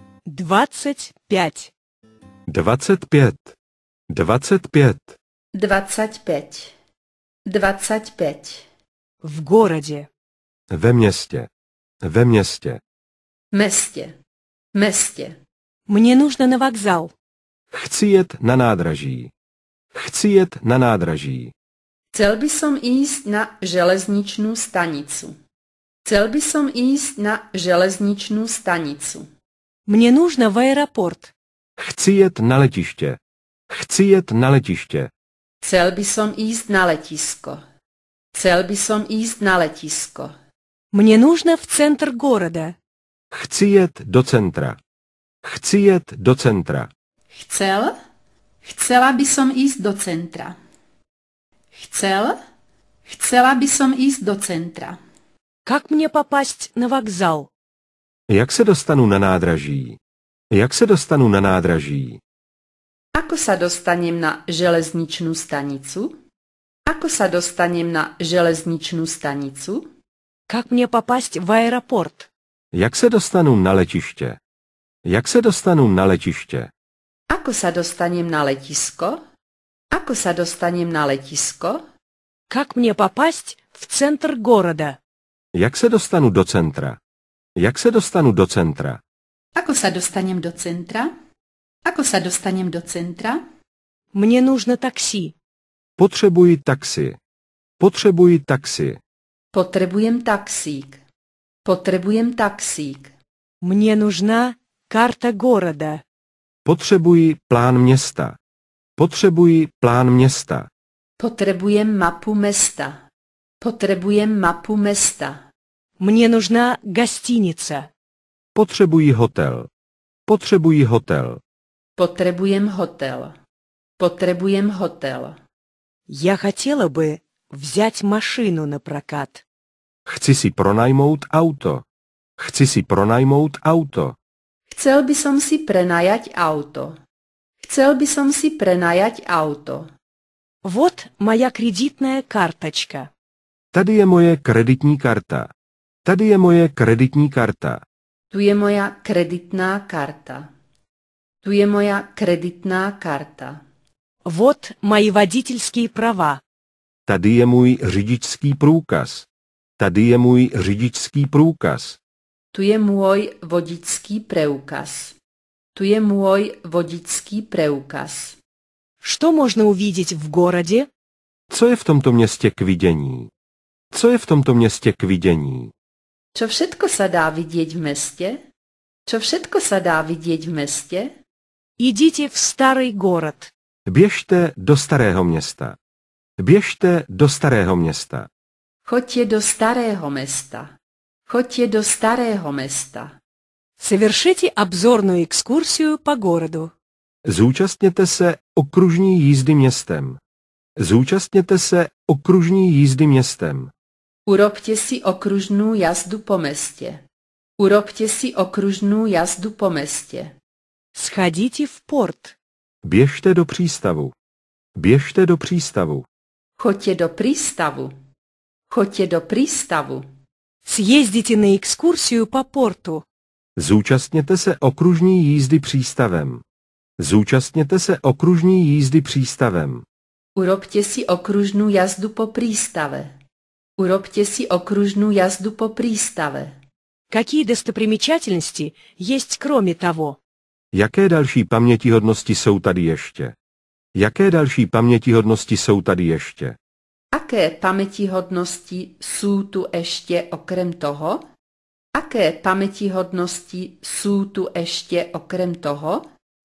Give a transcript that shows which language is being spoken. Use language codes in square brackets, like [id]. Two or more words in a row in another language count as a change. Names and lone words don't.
[ru] 25. 25. 25. 25. 25. В городе. [cs] Ve městě. Ve městě. Mestě. Mestě. [ru] Мне нужно на вокзал. [cs] Chci jet na nádraží. Chci jet na nádraží. [sk] Chcel by som ísť na železničnú stanicu. Chcel by som ísť na železničnú stanicu. [ru] Мне нужно в аэропорт. [cs] Chci jet na letiště. Chci jet na letiště. [sk] Chcel by som ísť na letisko. Chcel by som ísť na letisko. [ru] Мне нужно в центр города. [cs] Chci jet do centra. Chci jet do centra. [sk] Chcela by som ísť do centra. Chcela by som ísť do centra. [ru] Как мне попасть на вокзал? [cs] Jak se dostanu na nádraží? Jak se dostanu na nádraží? [sk] Ako sa dostanem na železničnú stanicu? Ako sa dostanem na železničnú stanicu? [ru] Как мне попасть в аэропорт? [cs] Jak se dostanu na letiště? Jak se dostanu na letiště? [sk] Ako sa dostanem na letisko? Ako sa dostanem na letisko? [ru] Как мне попасть в центр города? [cs] Jak se dostanu do centra? Jak se dostanu do centra? [sk] Ako sa dostanem do centra? Ako sa dostanem do centra? [ru] Мне нужно такси. [cs] Potřebuji taxi. Potřebuji taxi. [sk] Potrebujem taxík. Potrebujem taxík. [ru] Мне нужна карта города. [cs] Potřebuji plán města. Potřebuji plán města. [sk] Potrebujem mapu mesta. Potrebujem mapu mesta. [ru] Мне нужна гостиница. [cs] Potřebuji hotel. Potřebuji hotel. [sk] Potrebujem hotel. Potrebujem hotel. [ru] Я хотела бы взять машину на прокат. [cs] Chci si pronajmout auto. Chci si pronajmout auto. [sk] Chcel by som si prenajať auto. Chcel by som si prenajať auto. [ru] Вот моя кредитная карточка. [cs] Tady je moje kreditní karta. Tady je moje kreditní karta. [sk] Tu je moja kreditná karta. Tu je moja kreditná karta. [ru] Вот мои водительские права. [cs] Tady je můj řidičský průkaz. Tady je můj řidičský průkaz. [sk] Tu je môj vodičský preukaz. Tu je môj vodičský preukaz. [ru] Что можно увидеть в городе? [cs] Co je v tomto městě k vidění? Co je v tomto městě k vidění? [sk] Čo všetko sa dá vidieť v meste? Čo všetko sa dá vidieť v meste? [ru] Идите в старый город. [cs] Běžte do starého města. Běžte do starého města. [sk] Choďte do starého mesta. Choďte do starého mesta. [ru] Совершите обзорную экскурсию по городу. [cs] Zúčastněte se okružní jízdy městem. Zúčastněte se okružní jízdy městem. [sk] Urobte si okružnú jazdu po meste. Urobte si okružnú jazdu po meste. [ru] Сходите в порт. [cs] Běžte do přístavu. Běžte do přístavu. [sk] Choďte do prístavu. Choďte do prístavu. [ru] Съездите на экскурсию по порту. [cs] Zúčastněte se okružní jízdy přístavem. Zúčastněte se okružní jízdy přístavem. [sk] Urobte si okružnú jazdu po prístave. Urobte si okružnú jazdu po prístave. [ru] Какие достопримечательности есть кроме того? [cs] Jaké další pamětihodnosti jsou tady ještě? Jaké další pamětihodnosti jsou tady ještě? [sk] Aké pamätihodnosti sú tu ešte okrem toho? Aké pamätihodnosti sú tu ešte okrem toho?